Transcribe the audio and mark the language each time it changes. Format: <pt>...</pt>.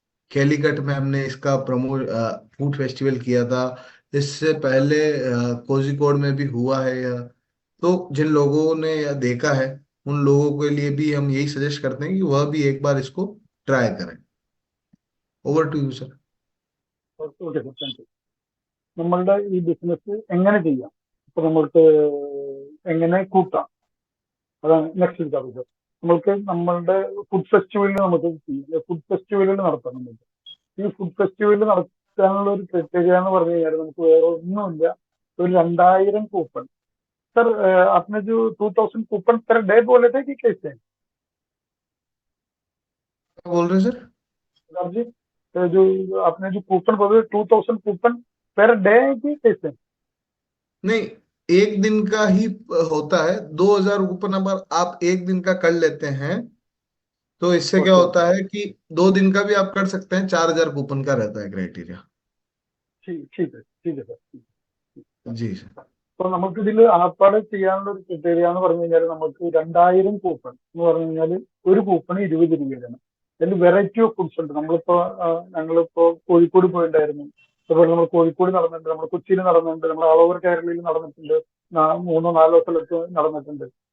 <hi>कैलीकट में हमने इसका फूड फेस्टिवल किया था। इससे पहले कोझिकोड में भी हुआ है यह। तो जिन लोगों ने यह देखा है उन लोगों के लिए भी हम यही सजेस्ट करते हैं कि वह भी एक बार इसको ट्राई करें।</hi> <en>Over to you sir. Okay sir, thank you.</en> <ml>നമ്മളുടെ ഈ ബിസിനസ് എങ്ങനെ ചെയ്യാം, ഇപ്പൊ നമ്മൾക്ക് എങ്ങനെ കൂട്ടാം, അതാണ് നെക്സ്റ്റ് ടോപ്പിക് സർ. നമ്മൾക്ക് നമ്മളുടെ ഫുഡ് ഫെസ്റ്റിവലിൽ നമുക്ക് ഫുഡ് ഫെസ്റ്റിവലുകൾ നടത്താം. നമുക്ക് ഈ ഫുഡ് ഫെസ്റ്റിവൽ നടത്താനുള്ള ഒരു പ്രത്യേകത എന്ന് പറഞ്ഞു കഴിഞ്ഞാൽ നമുക്ക് വേറെ ഒന്നുമില്ല, ഒരു 2000 കൂപ്പൺ.</ml> <hi>सर आपने जो 2000 कूपन पर डे बोले थे कि कैसे? क्या बोल रहे हैं सर? सर जी, जो आपने जो कूपन बोले 2000 कूपन पर डे है कि कैसे? नहीं, एक दिन का ही होता है। 2000 कूपन अगर आप एक दिन का कर लेते हैं तो इससे क्या ओके होता ओके, है कि 2 दिन का भी आप कर सकते हैं। 4000 कूपन का रहता है क्राइटेरिया। ठीक ठीक है सर, ठीक. जी सर।</hi> <ml>അപ്പൊ നമുക്ക് ഇതിൽ ആപ്പാട് ചെയ്യാനുള്ള ഒരു ക്രിറ്റേറിയ എന്ന് പറഞ്ഞു കഴിഞ്ഞാൽ നമുക്ക് 2000 കൂപ്പൺ എന്ന് പറഞ്ഞു കഴിഞ്ഞാൽ ഒരു കൂപ്പൺ 20 രൂപയാണ്. അതിൽ വെറൈറ്റി ഓഫ് ഫുഡ്സ് ഉണ്ട്. നമ്മളിപ്പോ ഞങ്ങളിപ്പോ കോഴിക്കോട് പോയിട്ടുണ്ടായിരുന്നു, അതുപോലെ നമ്മൾ കോഴിക്കോട് നടന്നിട്ടുണ്ട്, നമ്മൾ കൊച്ചിയിൽ നടന്നിട്ടുണ്ട്, നമ്മൾ ഓൾ ഓവർ കേരളയിൽ നടന്നിട്ടുണ്ട്, 3-4 സ്ഥലത്ത് നടന്നിട്ടുണ്ട്.</ml>